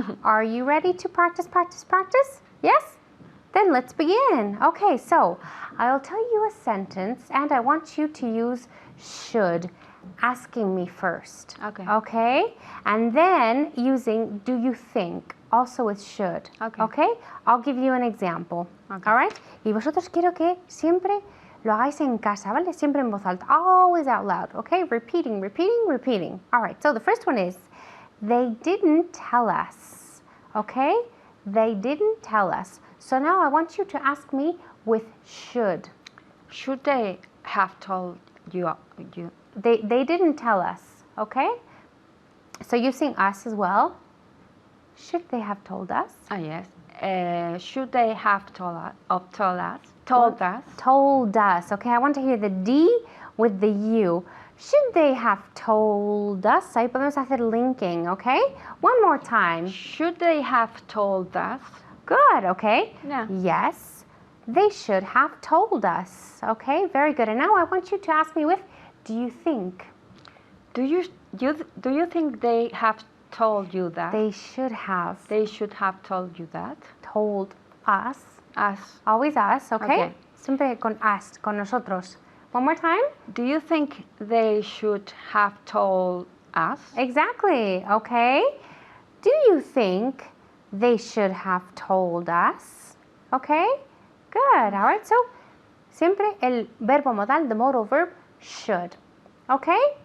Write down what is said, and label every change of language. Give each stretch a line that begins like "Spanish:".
English: Are you ready to practice? Yes? Then let's begin. Okay, so I'll tell you a sentence and I want you to use should, asking me first. Okay. Okay? And then using do you think, also with should. Okay. Okay? I'll give you an example. Okay. All right?
Spanish: Y vosotros quiero que siempre lo hagáis en casa, ¿vale? Siempre en voz alta.
English: Always out loud. Okay? Repeating. All right. So the first one is, they didn't tell us. Okay? They didn't tell us. So now I want you to ask me with should. Should they have told you? They didn't tell us. Okay? So using us as well. Should they have told us? Yes. Should they have told us? Told us. Told us. Okay, I want to hear the D with the U. Should they have told us?
Spanish: Ahí podemos hacer linking, okay?
English: One more time. Should they have told us? Good, okay? Yeah. Yes, they should have told us. Okay, very good. And now I want you to ask me with, do you think? Do you think they have told you that? They should have They should have told you that. told us. Us. Always us, okay? Okay.
Spanish: Siempre con us, con nosotros.
English: One more time. Do you think they should have told us? Exactly, okay? Do you think they should have told us? Okay? Good, all right. So,
Spanish: siempre el verbo modal,
English: the modal verb, should. Okay?